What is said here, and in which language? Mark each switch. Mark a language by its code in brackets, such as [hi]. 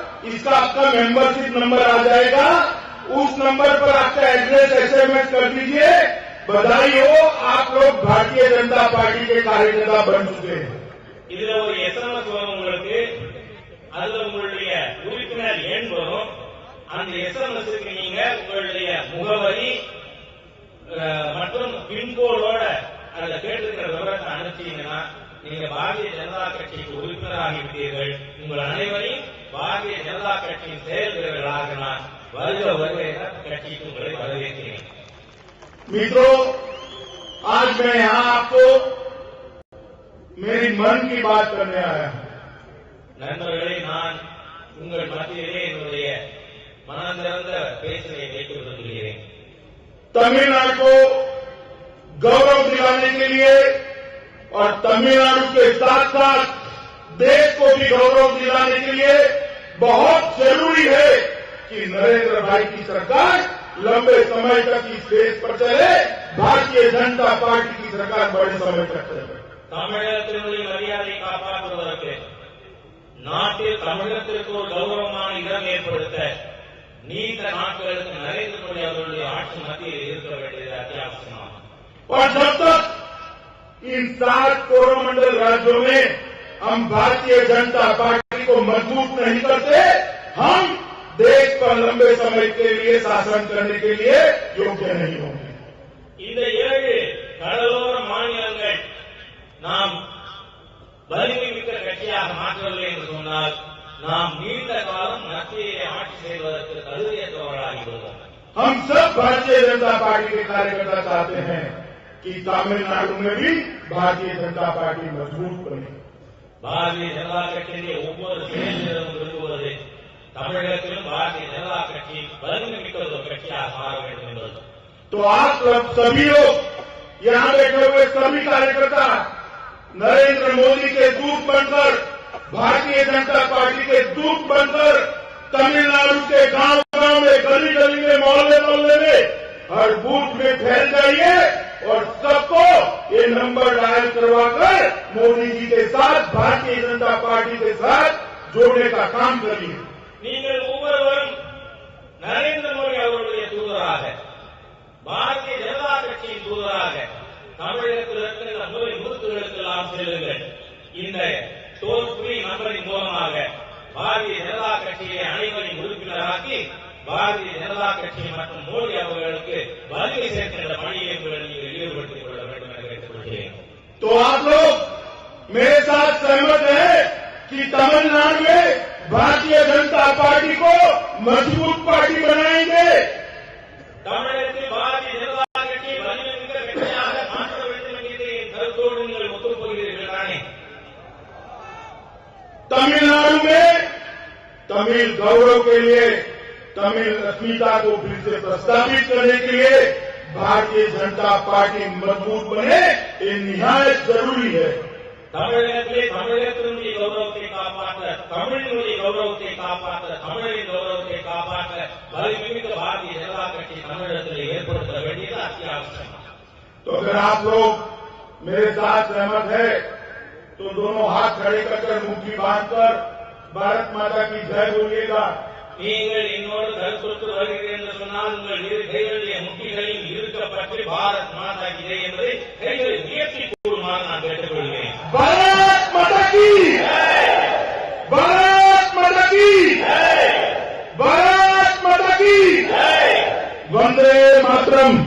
[hi] इसका आपका membership number आ जाएगा, उस नंबर पर आपका एड्रेस एसएमएस कर दीजिए। बधाई हो, आप लोग भारतीय जनता पार्टी के कार्यकर्ता बन चुके हैं। [ta] இதுல ஒரு எஸ்எம்எஸ் வரும் உங்களுக்கு, அதுல உங்களுடைய உறுப்பினர் எண் வரும். அந்த எஸ்எம்எஸ்க்கு நீங்க உங்களுடைய முகவரி மற்றும் பின்கோடோட அதுல கேட்டிருக்கிற விவரத்தை அனுப்பிச்சீங்கன்னா நீங்க பாரதிய ஜனதா கட்சிக்கு உறுப்பினராகிவிட்டீர்கள். உங்கள் அனைவரையும் பாரதிய ஜனதா கட்சியின் செயல் வீரர்களாக நான் வருகிற கட்சிக்கு உங்களை வரவேற்கிறேன். [hi] मित्रों, आज मैं यहां आपको मेरी मन की बात करने आया हूं. [ta] நண்பர்களே, நான் உங்கள் மத்தியிலே என்னுடைய மனந்திறந்த பேச்சினை வைக்க விரும்புகிறேன். [hi] तमिलनाडु को गौरव दिलाने के लिए और तमिलनाडु के साथ साथ देश को भी गौरव दिलाने के लिए बहुत जरूरी है कि नरेंद्र भाई की सरकार लंबे समय तक इस देश पर चले, भारतीय जनता पार्टी की सरकार बड़े समय तक चले. [ta] தமிழகத்தினுடைய மரியாதை காப்பாற்றுவதற்கு, நாட்டில் தமிழகத்திற்கு ஒரு கௌரவமான இடம் ஏற்படுத்த நீண்ட நாட்களுக்கு நரேந்திர மோடி அவர்களுடைய ஆட்சி மத்தியில் இருக்க வேண்டியது அத்தியாவசியமாகும். [hi] और जब तक इन 7 कोरोमंडल राज्यों में हम भारतीय जनता पार्टी को मजबूत नहीं करते, हम देश पर लंबे समय के लिए शासन करने के लिए योग्य नहीं होंगे. [ta] இந்த 7 கடலோர மாநிலங்கள் நாம் வலிமை மிக்க கட்சியாக மாற்றவில்லை என்று சொன்னால் நாம் நீண்ட காலம் மத்தியிலே ஆட்சி செய்வதற்கு தகுதியற்றவர்களாகி விடுவோம். [hi] हम सब भारतीय जनता पार्टी के कार्यकर्ता चाहते हैं कि तमिलनाडु में भी भारतीय जनता पार्टी मजबूत बने. [ta] பாரதிய ஜனதா கட்சியிலே ஒவ்வொரு செயல்களும் விரும்புவது தமிழகத்திலும் பாரதிய ஜனதா கட்சி வலிமை மிக்க ஒரு கட்சியாக மாற வேண்டும் என்பது. [hi] तो आप सभी लोग यहां बैठे हुए सभी कार्यकर्ता नरेंद्र मोदी के दूत बनकर, भारतीय जनता पार्टी के दूत बनकर तमिलनाडु के गांव-गांव में, गली-गली में, मोहल्ले-मोहल्ले में, हर बूथ में फैल जाइए और सबको ये नंबर डायल करवाकर मोदी जी के साथ, भारतीय जनता पार्टी के साथ जोड़ने का काम करिए. [ta] நீங்கள் ஒவ்வொருவரும் நரேந்திர மோடி அவர்களுடைய தூதராக, பாரதிய ஜனதா கட்சியின் தூதராக தமிழகத்தில் இருக்கிற நோய் முறுக்குகளுக்கெல்லாம் செல்லுங்கள். இந்த டோல் ஃப்ரீ நம்பரின் மூலமாக பாரதிய ஜனதா கட்சியை அனைவரையும் உறுப்பினராக்கி பாரதிய ஜனதா கட்சி மற்றும் மோடி அவர்களுக்கு வலிமை சேர்க்கின்ற பணியை நீங்கள் ஈடுபடுத்திக் கொள்ள வேண்டும் என கேட்டுக்கொள்கிறேன். [hi] तो आप लोग मेरे साथ सहमत हैं कि तमिलनाडु में भारतीय जनता पार्टी को मजबूत पार्टी बनाएंगे. [ta] தமிழகத்தில் பாரதிய ஜனதா கட்சி வலிமை மிக்க கட்சியாக மாற்ற வேண்டும் என்கிற என் கருத்தோடு நீங்கள் ஒத்துப்போகிறீர்கள் தானே? [hi] तमिलनाडु में तमिल गौरव के लिए, तमिल अस्मिता को फिर से प्रस्तावित करने के लिए भारतीय जनता पार्टी मजबूत बने, ये निहायत जरूरी है. [ta] தமிழகத்திலே தமிழகத்தினுடைய கௌரவத்தை காப்பாற்ற, தமிழினுடைய கௌரவத்தை காப்பாற்ற, தமிழின் கௌரவத்தை காப்பாற்ற வலிமைமிக்க பாரதிய ஜனதா கட்சி தமிழகத்திலே ஏற்படுத்த வேண்டியது அத்தியாவசியம். [hi] तो अगर आप लोग मेरे साथ सहमत है तो दोनों हाथ खड़े कर मुट्ठी बांधकर भारत माता की जय बोलिएगा. [ta] நீங்கள் என்னோடு கருத்துக்கு வருகிறீர்கள் என்று சொன்னால் உங்கள் இரு கைகளுடைய முட்டிகளையும் இருக்கப்பட்டு [hi] பாரத் மாதா கி ஜெய் [ta] என்பதை கைகளை உயர்த்தி கூறுமாறு நான் கேட்டுக்கொள்கிறேன். [hi] भारत माता की, भारत माता की, भारत माता की, वंदे मातरम.